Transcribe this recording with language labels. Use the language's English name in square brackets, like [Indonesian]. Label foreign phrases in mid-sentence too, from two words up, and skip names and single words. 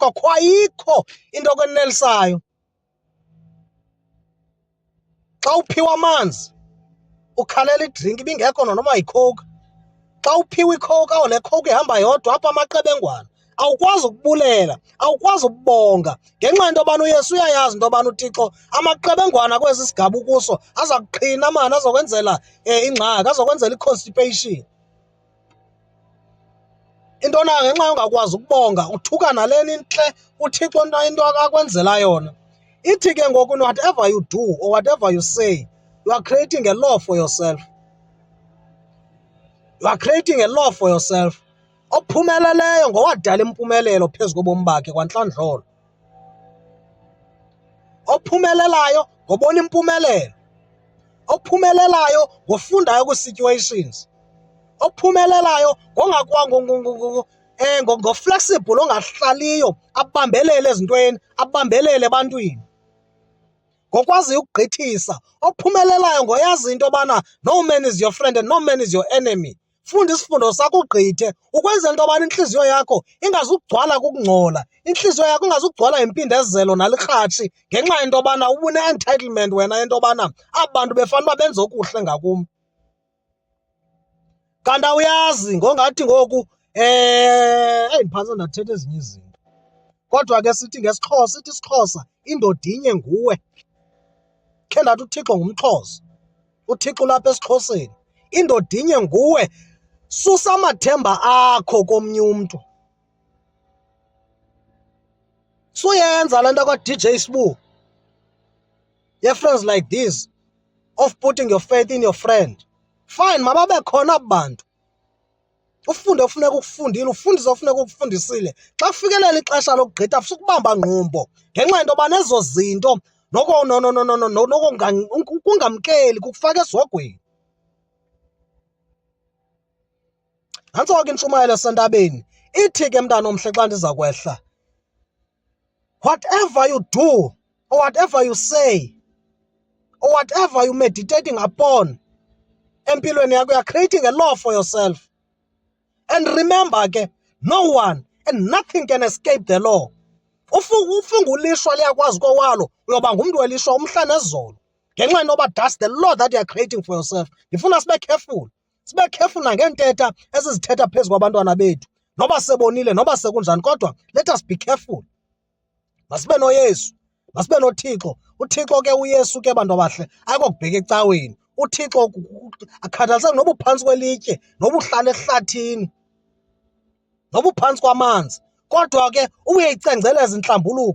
[Xhosa] Akho ayikho into okwenelisayo. Xa uphiwa amanzi ukhalela idrinki ibingekho noma yicoke, xa uphiwa icoke, awu le coke ihamba yodwa apha amaqebengwana, awukwazi ukubulela, awukwazi ukubonga, ngenxa yento yobana uYesu uyayazi into yobana uThixo amaqebengwana kwesi sigaba ukuso aza kuqhina mani, azokwenzela ingxaki, azokwenzela i-constipation. Into na ngenxa yongakwazi ukubonga uthuka naleni intle uThixo into akwenzela yona. Ithi ke ngoku [English] whatever you do or whatever you say, you are creating a law for yourself. You are creating a law for yourself. [Xhosa] Ophumeleleyo ngowadala impumelelo phezu kobomi bakhe kwantlandlolo. Ophumelelayo ngobona impumelelo. Ophumelelayo ngofundayo kwi-situations. Ophumelelayo ngo-flexible, ongahlaliyo, abambelele ezintweni, abambelele ebantwini, ngokwaziyo ukugqithisa. Ophumelelayo ngoyazi into yobana [English] no man is your friend and no man is your enemy. [Xhosa] Funda isifundo sakho ugqithe ukwenzela into yobana intliziyo yakho ingazugcwala kukungcola, intliziyo yakho ingazugcwala impindezelo nalirhatshi, ngenxa yento yobana ubune-entitlement wena into yobana aba bantu befanele uba benze okuhle ngakum. Kanti awuyazi ngongathi ngoku ndiphantse ndathetha ezinye izinto. Kodwa ke sithi ngesiXhosa, sithi isiXhosa indoda inye nguwe. Khe ndathi uThixo ngumXhosa, uThixo ulapha esiXhoseni. Indoda inye nguwe, susa amathemba akho komnye umntu. Suyenza le nto kwa-DJ Sbu, [English] ye-friends like this, of putting your faith in your friend. Fine, [Xhosa] mababe khona abo bantu. Ufunde ofuneka ukufundile, ufundise ofuneka ukufundisile. Xa kufikelela ixesha lokugqitha sukubamba ngqumbo, ngenxa yento yoba nezo zinto ukungamkeli kukufaka esogweni. Nantso ke intshumayelo esentabeni ithi ke mntana omhle xa ndiza kwehla, [English] whatever you do or whatever you say or whatever you meditating upon [Xhosa] empilweni yakho, [English] you are creating a law for yourself. And remember ke, no one and nothing can escape the law. [Xhosa] Ufunga ulishwa liyakwazi kowalo, uyoba ngumntu welishwa umhla nezolo, ngenxa yenoba [English] that's the law that you are creating for yourself. [Xhosa] Ndifuna sibe careful, sibe careful nangeentetha esizithetha phezu kwabantwana bethu. noba sebonile, noba sekunjani, kodwa [English] let us be careful. [Xhosa] Masibe noYesu, masibe noThixo. UThixo ke uYesu ke bantu abahle ayikokubheka ecaweni. UThixo akhathaliseki noba uphantsi kwelitye, noba uhlala ehlathini, noba uphantsi kwamanzi, kodwa ke uyayicengceleza inhlambuluko.